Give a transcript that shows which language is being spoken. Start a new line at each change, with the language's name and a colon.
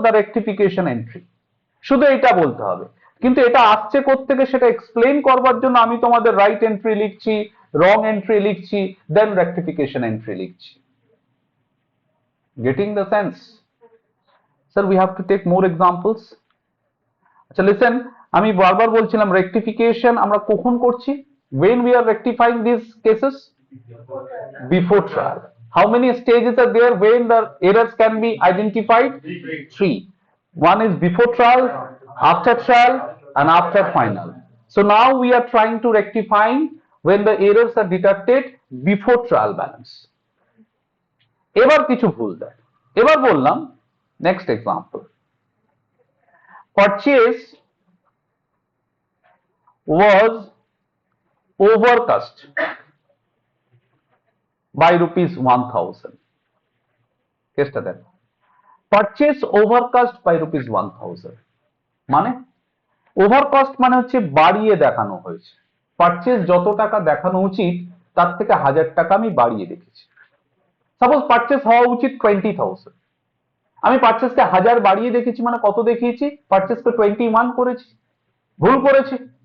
English: The rectification entry.
Bangla: শুধু এটা বলতে হবে, কিন্তু এটা আসছে কোত্থেকে সেটা এক্সপ্লেন করবার জন্য আমি তোমাদের রাইট এন্ট্রি লিখছি, রং এন্ট্রি লিখছি, দেন রেকটিফিকেশন এন্ট্রি লিখছি।
English: Getting the sense? Sir we have to take more examples.
Bangla: আচ্ছা লিসেন, আমি বারবার বলছিলাম রেকটিফিকেশন আমরা কখন করছি?
English: when we are rectifying these cases? Before trial. How many stages are there when the errors can be identified? Three. One is before trial, after trial, and after final. So now we are trying to rectifying when the errors are detected before trial balance.
Bangla: এবার কিছু ভুল দেয়, এবার বললাম next example.
English: Purchase was overcost by rupees 1000
Bangla: কেসটা দেখ
English: purchase overcost by rupees 1000
Bangla: মানে ওভারকস্ট মানে হচ্ছে বাড়িয়ে দেখানো হয়েছে পারচেজ যত টাকা দেখানো উচিত তার থেকে 1000 টাকা আমি বাড়িয়ে রেখেছি সাপোজ পারচেজ হওয়া উচিত 20,000 আমি পারচেজকে 1000 বাড়িয়ে দেখেছি মানে কত দেখিয়েছি পারচেজকে 21 করেছি ভুল করেছি